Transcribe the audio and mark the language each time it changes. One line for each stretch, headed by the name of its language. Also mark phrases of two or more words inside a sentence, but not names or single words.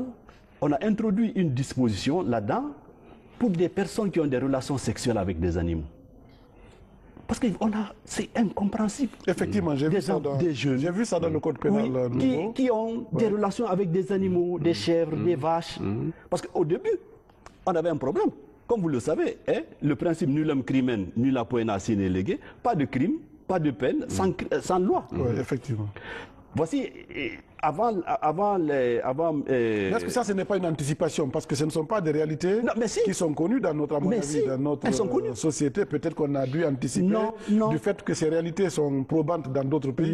French: On a introduit une disposition là-dedans pour des personnes qui ont des relations sexuelles avec des animaux. Parce que c'est incompréhensible. Effectivement, j'ai vu ça dans le code pénal nouveau. Qui ont des relations avec des animaux, des chèvres, des vaches. Parce qu'au début, on avait un problème. Comme vous le savez, le principe
Latin: nullum crimen, nulla poena sine lege,
French: pas de crime, pas de peine, sans loi. Oui, effectivement. Voici, est-ce que ça, ce n'est pas une anticipation? Parce que ce ne sont pas des réalités qui sont connues dans notre, dans notre société. Peut-être qu'on a dû anticiper du fait que ces réalités sont probantes dans d'autres pays.